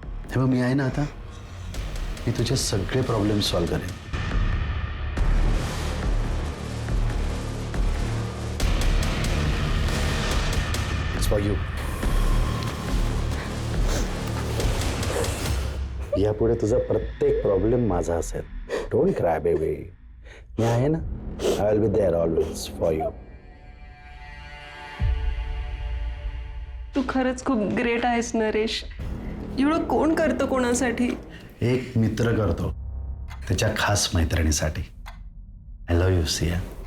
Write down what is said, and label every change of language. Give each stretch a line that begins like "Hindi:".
Marathi: तेव्हा मी आहे ना आता. मी तुझे सगळे प्रॉब्लेम सॉल्व्ह करेन.
English: It's for you.
Marathi: यापुढे तुझा प्रत्येक प्रॉब्लेम माझा असेल.
English: Don't cry baby.
Marathi: मी आहे ना.
English: I will be there always for you.
Marathi: तू खरंच खूप ग्रेट आहेस नरेश. एवढं कोण करतं कोणासाठी? एक मित्र करतो त्याच्या खास मैत्रिणीसाठी.
English: I love you Siya.